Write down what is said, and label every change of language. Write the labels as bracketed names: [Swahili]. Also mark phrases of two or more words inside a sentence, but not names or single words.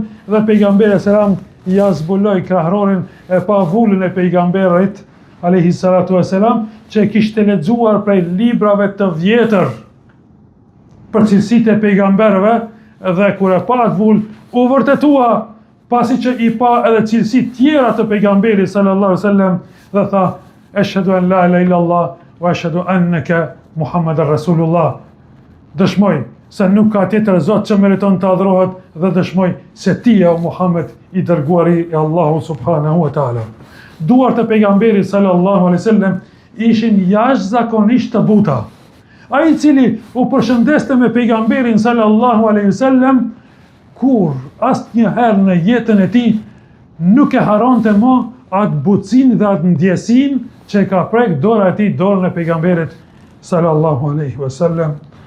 [Albanian] dhe pejgamberi sallallahu ja zbuloi krahrorin e pa vullën e pejgamberit [Arabic] عليه الصلاة والسلام, [Albanian] që kishte lexuar prej librave të vjetër për cilësitë e pejgamberëve, dhe kur e pa atë vullë u vërtetua, pasi që i pa edhe cilësitë tjera të pejgamberit [Arabic] صلى الله عليه وسلم, [Albanian] dhe tha [Arabic] أشهد أن لا إله إلا الله وأشهد أنك محمدا رسول الله. [Albanian] Dëshmoj se nuk ka tjetër Zot që meriton të adhurohet, dhe dëshmoj se ti e o Muhammed i dërguari e Allahu [Arabic] سبحانه وتعالى. [Albanian] Duart e pejgamberit [Arabic] صلى الله عليه وسلم [Albanian] ishin jashtëzakonisht të buta. Ai i cili u përshëndeste me pejgamberin [Arabic] صلى الله عليه وسلم, [Albanian] kur asnjëherë në jetën e tij nuk e haronte më atë butësinë dhe atë ndjesinë që ka prek dora e tij dorën e pejgamberit [Arabic] صلى الله عليه وسلم.